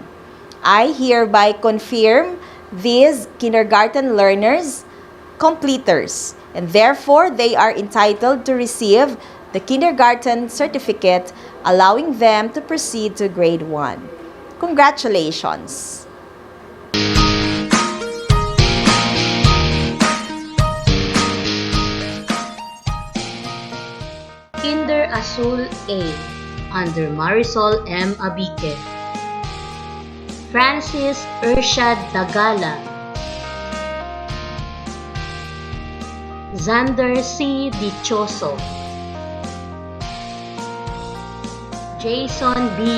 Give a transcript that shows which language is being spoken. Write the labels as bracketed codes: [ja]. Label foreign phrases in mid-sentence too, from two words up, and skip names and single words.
[en] I hereby confirm these kindergarten learners completers, and therefore they are entitled to receive the kindergarten certificate, allowing them to proceed to grade 1. Congratulations! Kinder Azul A under Marisol M. Abique, Francis Urshad Dagala, Xander C. Dichoso, Jason B.